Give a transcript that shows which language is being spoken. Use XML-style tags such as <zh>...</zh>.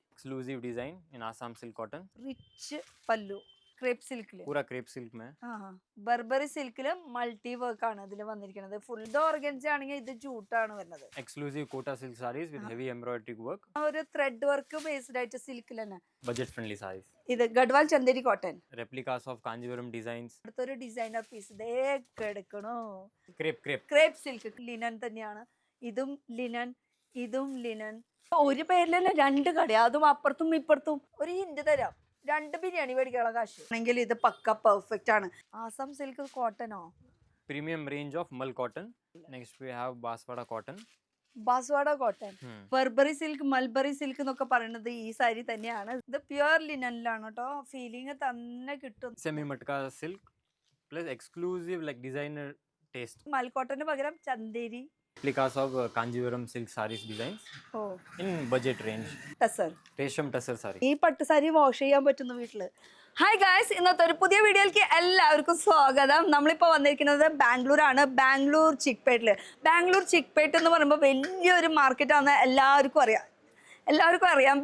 <en>exclusive design in Assam silk cotton,</en> <ml>rich പല്ലു crepe സിൽക്കില്.</ml> <hi>पूरा crepe silk में।</hi> <ml>ആ ബർബറി സിൽക്കില് മൾട്ടി വർക്ക് ആണ് ഇതിൽ വന്നിരിക്കുന്നത്. ഫുൾ ഓർഗൻസ ആണെങ്കിൽ ഇത് ജൂട്ടാണ് വരുന്നത്.</ml> <en>exclusive Kota silk saris with heavy embroidery work,</en> <ml>ഒരു ത്രെഡ് വർക്ക് ബേസ്ഡ് ആയിട്ട് സിൽക്കിൽ തന്നെ.</ml> <en>budget friendly saris,</en> <ml>ഇത് ഗഡ്വാൽ Chanderi cotton.</ml> <en>replicas of Kanjeevaram designs,</en> <ml>അടുത്തൊരു ഡിസൈനർ പീസ് ഇതേ എടുക്കണോ.</ml> <en>crepe crepe</en> <ml>crepe silk linen തന്നെയാണ്. ഇതും ലിനൻ, ഇതും ലിനൻ. ഒരു പേരിൽ തന്നെ രണ്ട് കട, അതും അപ്പുറത്തും ഇപ്പുറത്തും. ഒരു ഹിന്റ് തരാം, 2 ബിരിയാണി മേടിക്കാനുള്ള കാശ് ആണെങ്കിൽ ഇത് പക്ക പെർഫെക്റ്റ് ആണ്. Assam silk കോട്ടനോ,</ml> <en>Premium range of mul cotton. Next we have Banswara cotton,</en> <ml>ബാസ്വാഡ cotton. Burberry silk, mulberry silk എന്നൊക്കെ പറയുന്നത് ഈ സാരി തന്നെയാണ്. ഇത് പ്യുവർ ലിനനിലാണ് കേട്ടോ. ഫീലിംഗ് തന്നെ കിട്ടും.</ml> <en>semi matka silk plus exclusive like designer taste,</en> <ml>മൽക്കോട്ടന് പകരം Chanderi.</ml> <en>replicas of Kanjeevaram silk saris designs ഓ in budget range,</en> <ml>tussar.</ml> <hi>रेशम टसर साड़ी।</hi> <ml>ഈ പട്ട് സാരി വാഷ് ചെയ്യാൻ പറ്റുന്ന വീട്ടില്. ഹായ് ഗായ്സ്, ഇന്നത്തെ ഒരു പുതിയ വീഡിയോയിലേക്ക് എല്ലാവർക്കും സ്വാഗതം. നമ്മളിപ്പോൾ വന്നിരിക്കുന്നത് ബാംഗ്ലൂരാണ്. ബാംഗ്ലൂർ ചിക്പേട്ടില്. ബാംഗ്ലൂർ ചിക്പേട്ട് എന്ന് പറയുമ്പോൾ വലിയൊരു മാർക്കറ്റാണ്, എല്ലാവർക്കും അറിയാം.</ml>